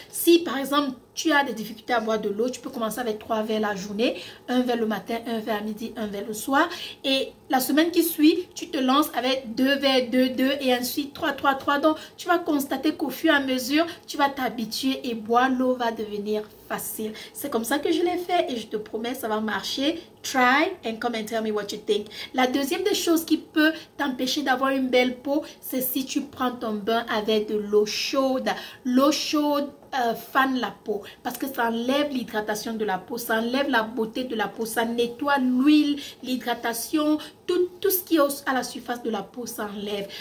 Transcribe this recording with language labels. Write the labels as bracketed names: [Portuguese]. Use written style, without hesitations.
[French] Si par exemple, tu as des difficultés à boire de l'eau, tu peux commencer avec 3 verres la journée, 1 verre le matin, 1 verre à midi, 1 verre le soir. Et la semaine qui suit, tu te lances avec 2 verres, 2, 2 et ensuite 3, 3, 3. Donc, tu vas constater qu'au fur et à mesure, tu vas t'habituer et boire l'eau va devenir facile. C'est comme ça que je l'ai fait et je te promets, ça va marcher. [English] Try and come and tell me what you think. [French] La deuxième des choses qui peut t'empêcher d'avoir une belle peau, c'est si tu prends ton bain avec de l'eau chaude. L'eau chaude fane la peau parce que ça enlève l'hydratation de la peau, ça enlève la beauté de la peau, ça nettoie l'huile, l'hydratation, tout ce qui est à la surface de la peau s'enlève.